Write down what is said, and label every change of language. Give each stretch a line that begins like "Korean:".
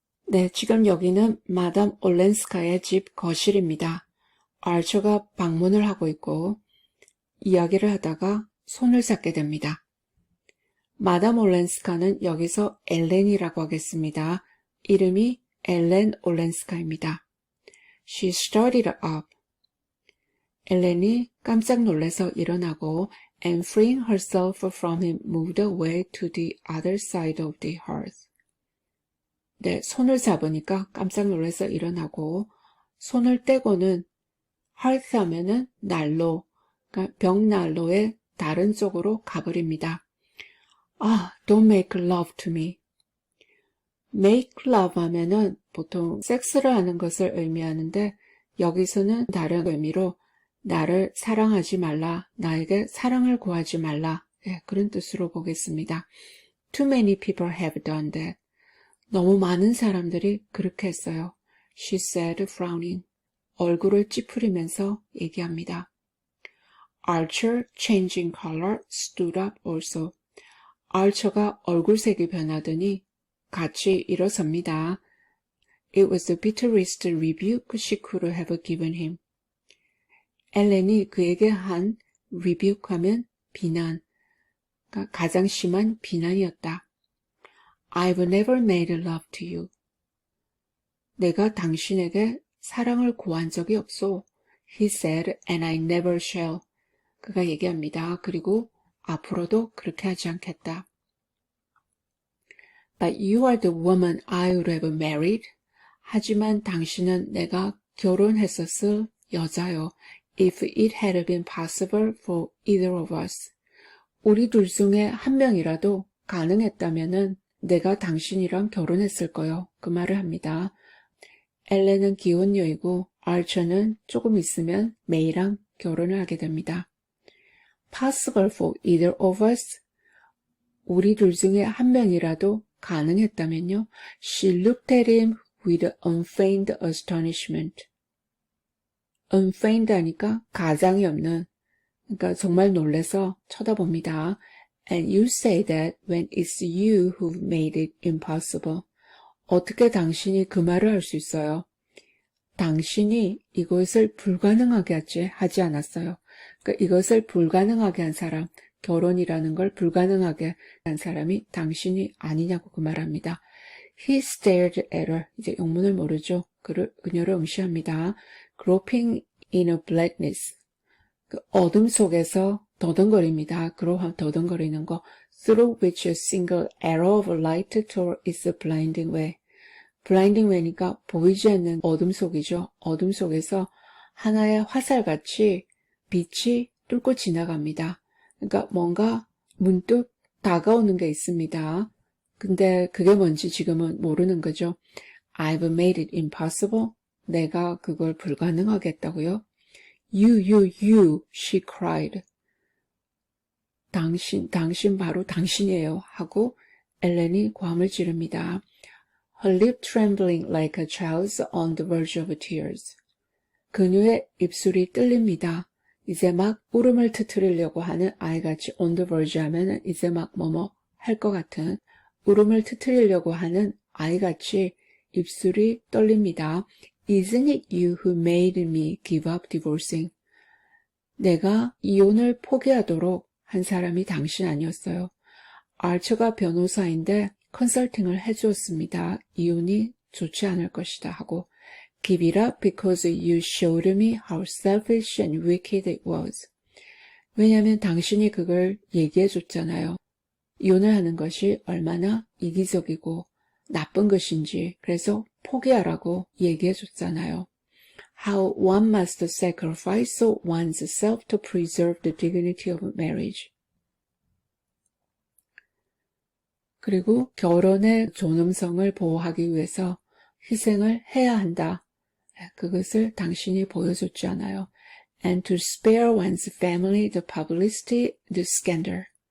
Korean: 네, 지금 여기는 마담 올렌스카의 집 거실입니다. 알처가 방문을 하고 있고 이야기를 하다가 손을 잡게 됩니다. 마담 올렌스카는 여기서 엘렌이라고 하겠습니다. 이름이 엘렌 올렌스카입니다.
English: She started up.
Korean: 엘렌이 깜짝 놀라서 일어나고
English: and freeing herself from him moved away to the other side of the hearth.
Korean: 네, 손을 잡으니까 깜짝 놀라서 일어나고 손을 떼고는 hearth 하면은 난로, 그러니까 벽난로의 다른 쪽으로 가버립니다.
English: Don't make love to me.
Korean: make love 하면은 보통 섹스를 하는 것을 의미하는데 여기서는 다른 의미로 나를 사랑하지 말라, 나에게 사랑을 구하지 말라, 네, 그런 뜻으로 보겠습니다.
English: Too many people have done that.
Korean: 너무 많은 사람들이 그렇게 했어요.
English: She said, frowning.
Korean: 얼굴을 찌푸리면서 얘기합니다.
English: Archer, changing color, stood up also.
Korean: Archer가 얼굴색이 변하더니 같이 일어섭니다.
English: It was the bitterest rebuke she could have given him.
Korean: 엘렌이 그에게 한 rebuke 하면 비난, 그러니까 가장 심한 비난이었다.
English: I've never made love to you.
Korean: 내가 당신에게 사랑을 구한 적이 없소.
English: He said, and I never shall.
Korean: 그가 얘기합니다. 그리고 앞으로도 그렇게 하지 않겠다.
English: But you are the woman I would have married.
Korean: 하지만 당신은 내가 결혼했었을 여자요.
English: If it had been possible for either of us.
Korean: 우리 둘 중에 한 명이라도 가능했다면은 내가 당신이랑 결혼했을 거요. 그 말을 합니다. 엘렌은 기혼녀이고 알처는 조금 있으면 메이랑 결혼을 하게 됩니다.
English: Possible for either of us?
Korean: 우리 둘 중에 한 명이라도 가능했다면요.
English: She looked at him with unfeigned astonishment.
Korean: unfeigned 하니까 가장이 없는, 그러니까 정말 놀라서 쳐다봅니다.
English: And you say that when it's you who've made it impossible.
Korean: 어떻게 당신이 그 말을 할 수 있어요? 당신이 이것을 불가능하게 하지 않았어요. 그러니까 이것을 불가능하게 한 사람, 결혼이라는 걸 불가능하게 한 사람이 당신이 아니냐고 그 말합니다.
English: He stared at her.
Korean: 이제 영문을 모르죠. 그녀를 응시합니다.
English: Groping in a blackness.
Korean: 그 어둠 속에서 더듬거립니다. 더듬거리는 거.
English: Through which a single arrow of light tore its blinding way.
Korean: blinding way니까 보이지 않는 어둠 속이죠. 어둠 속에서 하나의 화살같이 빛이 뚫고 지나갑니다. 그러니까 뭔가 문득 다가오는 게 있습니다. 근데 그게 뭔지 지금은 모르는 거죠.
English: I've made it impossible.
Korean: 내가 그걸 불가능하게 했다고요?
English: You, she cried.
Korean: 당신 바로 당신이에요. 하고 엘렌이 고함을 지릅니다.
English: Her lip trembling like a child's on the verge of tears.
Korean: 그녀의 입술이 떨립니다. 이제 막 울음을 터뜨리려고 하는 아이같이
English: on the verge
Korean: 하면은 이제 막 뭐뭐 할 것 같은 울음을 터뜨리려고 하는 아이같이 입술이 떨립니다.
English: Isn't it you who made me give up divorcing?
Korean: 내가 이혼을 포기하도록 한 사람이 당신 아니었어요. 알처가 변호사인데 컨설팅을 해주었습니다. 이혼이 좋지 않을 것이다 하고
English: Give it up because you showed me how selfish and wicked it was.
Korean: 왜냐하면 당신이 그걸 얘기해줬잖아요. 이혼을 하는 것이 얼마나 이기적이고 나쁜 것인지 그래서 포기하라고 얘기해줬잖아요.
English: How one must sacrifice one's self to preserve the dignity of marriage.
Korean: 그리고 결혼의 존엄성을 보호하기 위해서 희생을 해야 한다. 그것을 당신이 보여줬지 않아요.
English: And to spare one's family the publicity, the scandal.